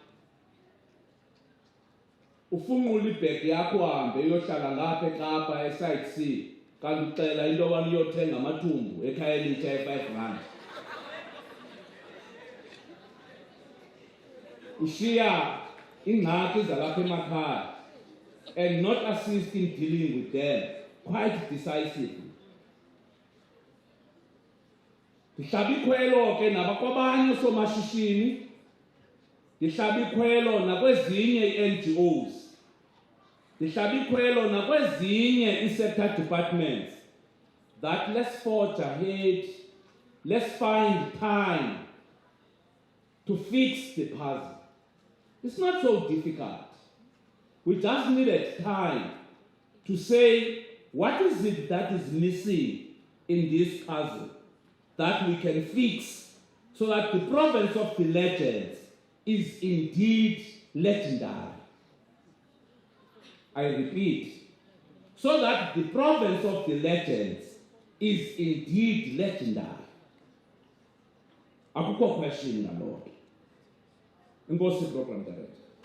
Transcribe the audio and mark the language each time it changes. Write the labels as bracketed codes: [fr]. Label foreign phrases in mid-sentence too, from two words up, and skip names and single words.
[xh] Ufunqula ibhegi yakho uhambe uyohlala ngapha eKapa eside C, kanti ucela into yobana uyothenga amathumbu ekhaya elitsha e-R5. [en] Ushiya ingxaki zalapha emakhaya and not assist in dealing with them quite decisively. [xh] Ndihlaba ikhwelo ke nabakwabanye somashishini, ndihlaba ikhwelo nakwezinye i-NGOs, ndihlaba ikhwelo nakwezinye [en] i-sector departments, that let's forge ahead, let's find time to fix the puzzle. It's not so difficult. We just needed time to say, what is it that is missing in this puzzle that we can fix so that the province of the legends is indeed legendary. I repeat, so that the province of the legends is indeed legendary. [xh] Akukho question ngaloo nto. [en] Inkosi program director.